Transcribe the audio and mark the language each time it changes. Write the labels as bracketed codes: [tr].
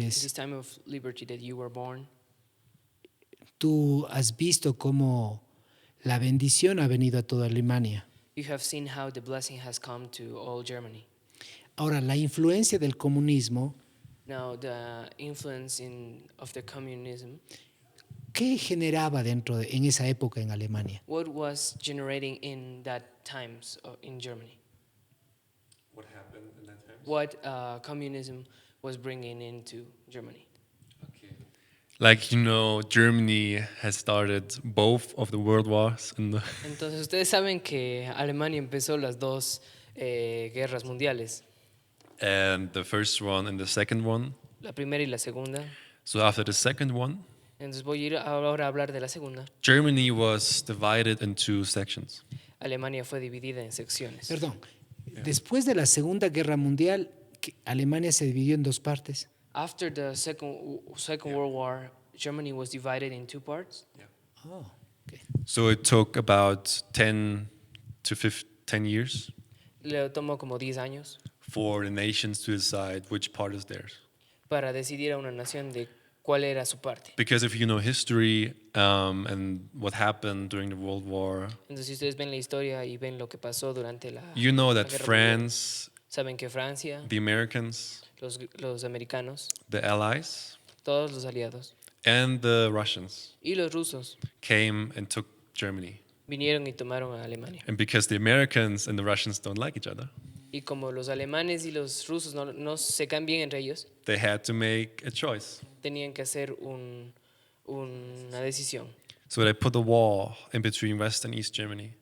[en] in this time of liberty that you were born, [es] tú has visto cómo la bendición ha venido a toda Alemania. [en] you have seen how the blessing has come to all Germany. [es] Ahora, la influencia del comunismo, [en] Now, the influence of the communism, [es] ¿qué generaba en esa época en Alemania? [en] what was generating in that times in Germany? What happened in that time? What communism was bringing into Germany? Okay. Like, you know, Germany has started both of the world wars in the [es] Entonces, ustedes saben que Alemania empezó las dos guerras mundiales, [en] and the first one and the second one. [es] la primera y la segunda. [en] So after the second one, [es] Entonces voy a ir ahora a hablar de la segunda. [en] Germany was divided in two sections. [es] Alemania fue dividida en secciones. Perdón, después de la Segunda Guerra Mundial, Alemania se dividió en dos partes. [en] After the second World War, Germany was divided in two parts. Oh, okay. So it took about 10 to 10 years [es] Le tomó como 10 años [en] for the nations to decide which part is theirs. [es] para decidir a una nación de cuál era su parte. [en] Because if you know history and what happened during the World War, [es] Entonces, si ustedes ven la historia y ven lo que pasó durante la [en] you know [es] la [en] that [es] Guerra Mundial, [en] France, [es] saben que Francia, [en] the Americans, [es] los americanos, [en] the Allies, [es] todos los aliados [en] and the Russians [es] y los rusos [en] came and took Germany. [es] vinieron y tomaron a Alemania. [en] And because the Americans and the Russians don't like each other, [es] Y como los alemanes y los rusos no se caen bien entre ellos, [en] they had to make a choice. [es] tenían que hacer una decisión. [en] So they put a wall in between West and East Germany.